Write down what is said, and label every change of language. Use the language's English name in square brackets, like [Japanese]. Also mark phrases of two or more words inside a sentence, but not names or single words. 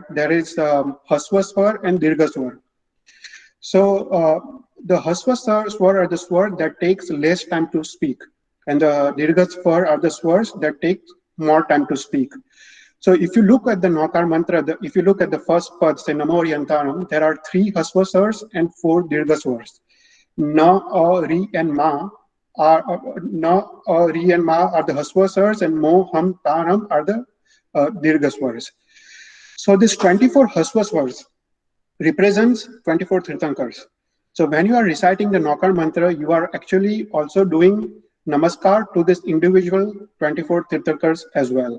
[English] There is [Sanskrit] हस्व स्वर [English] and [Sanskrit] दीर्घ स्वर. [English] So the [Sanskrit] हस्व स्वर [English] are the swar that takes less time to speak, and the [Sanskrit] दीर्घ स्वर [English] are the swars that take more time to speak. So if you look at the Naukar mantra, if you look at the first pad, say [Sanskrit] नमो यन्तानम्, [English] there are 3 [Sanskrit] हस्व स्वर [English] and 4 [Sanskrit] दीर्घ स्वर. [English] Na, A, Ri, and Ma are Na, A, Ri, and Ma are the [Sanskrit] हस्व स्वर, [English] and Mo, Ham, Tanam are the [Sanskrit] दीर्घ स्वर. [English] So this 24 [Sanskrit] हस्व स्वर [English] represents 24 Tirthankars. So when you are reciting the Naukar mantra, you are actually also doing namaskar to this individual 24 Tirthankars as well.